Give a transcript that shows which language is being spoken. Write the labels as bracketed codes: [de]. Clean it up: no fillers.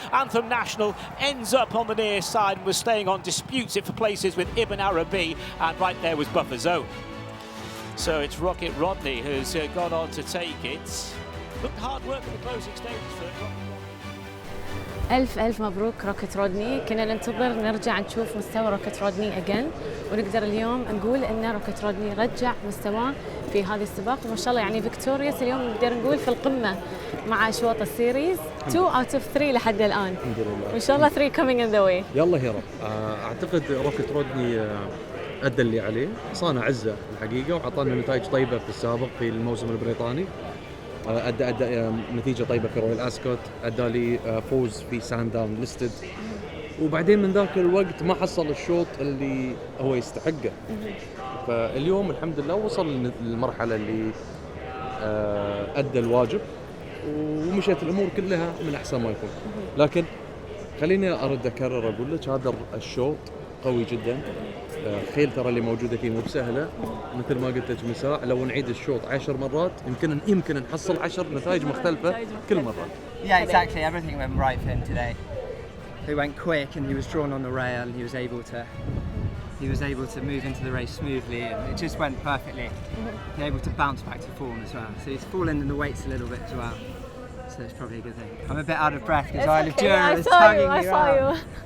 [en] Anthem National ends up on the near side and was staying on, disputes it for places with Ibn Arabi, and right there was Buffer Zone. So it's Rocket Rodney who's gone on to take it. Looked hard work in the closing stages for Rocket Rodney. [ar] ألف مبروك روكيت رودني. كنا ننتظر نرجع نشوف مستوى روكيت رودني أجين، ونقدر اليوم نقول أن روكيت رودني رجع مستواه في هذه السباق، وما شاء الله يعني فيكتوريوس اليوم نقدر نقول في القمة مع أشواط السيريز [en] 2 out of 3 [ar] لحد الآن. الحمد لله. وإن شاء الله [en] 3 coming in the way. [ar] يلا يا رب. أعتقد روكيت رودني أدى اللي عليه، صانع عزة الحقيقة، وعطانا نتائج طيبة في السابق في الموسم البريطاني. أدى نتيجة طيبة في رويال أسكوت، أدى لي فوز في سانداون ليستد، وبعدين من ذاك الوقت ما حصل الشوط اللي هو يستحقه. فاليوم الحمد لله وصل للمرحلة اللي أدى الواجب ومشيت الأمور كلها من أحسن ما يكون. لكن خليني أرد أكرر أقول لك هذا الشوط قوي جدا. الخيل ترى اللي موجودة فيه مو بسهلة، مثل ما قلت لك مساء لو نعيد الشوط 10 مرات يمكن نحصل 10 نتائج مختلفة كل مرة. [en] Yeah, exactly. Everything went right for him today. He went quick and he was drawn on the rail and he was able to move into the race smoothly and it just went perfectly. He was able to bounce back to form as well. So he's fallen in the weights a little bit as well. So it's probably a good thing. I'm a bit out of breath because Isle of Jura is tugging me around.